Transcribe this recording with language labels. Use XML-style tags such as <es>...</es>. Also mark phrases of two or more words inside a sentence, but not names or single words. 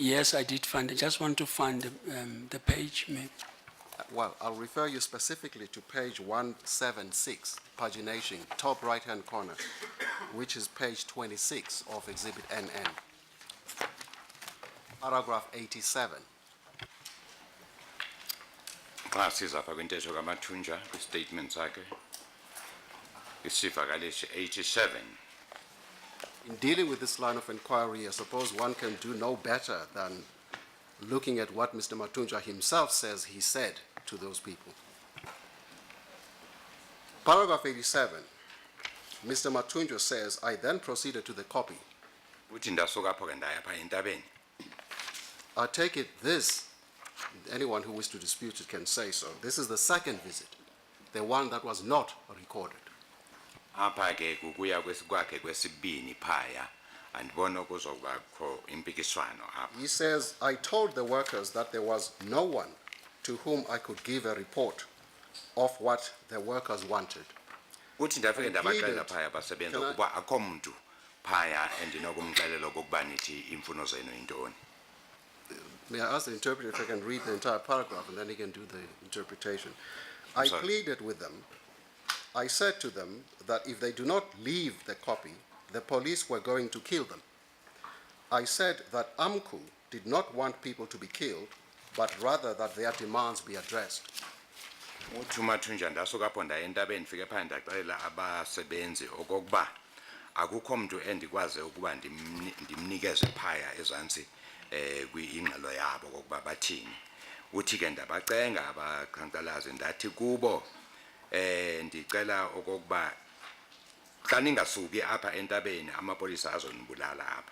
<en>yes, I did find, I just want to find the page, maybe. Well, I'll refer you specifically to page 176, pagination, top right-hand corner, which is page 26 of Exhibit NN. Paragraph 87.</en> <xh>Xa siza apha kwintetho kaMathunjwa kwi-statement sakhe isivakalishi 87.</xh> <en>In dealing with this line of inquiry, I suppose one can do no better than looking at what Mr. Matunjwa himself says he said to those people. Paragraph 87, Mr. Matunjwa says, I then proceeded to the copy.</en> <xh>Uthi ndasuka apho ke ndaya pha entabeni.</xh> <en>I take it this, anyone who wishes to dispute it can say so. This is the second visit, the one that was not recorded.</en> <xh>Apha ke kukuya kwakhe kwesibini phaya andibona kuzokubakho impikiswano apha.</xh> <en>He says, I told the workers that there was no one to whom I could give a report of what the workers wanted.</en> <xh>Uthi ndafike ndabaxelela</xh> <en>Included-</en> <xh>phaya abasebenzi</xh> <en>Can I-</en> <xh>ukuba akho mntu phaya endinokumxelela okokuba nithi imfuno zenu yintoni.</xh> <en>May I ask the interpreter if I can read the entire paragraph and then he can do the interpretation. I sorry. pleaded with them. I said to them that if they do not leave the copy, the police were going to kill them. I said that AMCU did not want people to be killed, but rather that their demands be addressed.</en> <xh>Uthi uMathunjwa ndasuka apho ndaya entabeni ndifike phaya ndaxelela abasebenzi okokuba akukho mntu endikwazi ukuba ndimnikeze phaya ezantsi kwi-ingxelo yabo okokuba bathini. uthi ke ndabacenga abaqhankqalazi ndathi kubo ndicela okokuba xa ningasuki apha entabeni amapolisa azonibulala apha.</xh>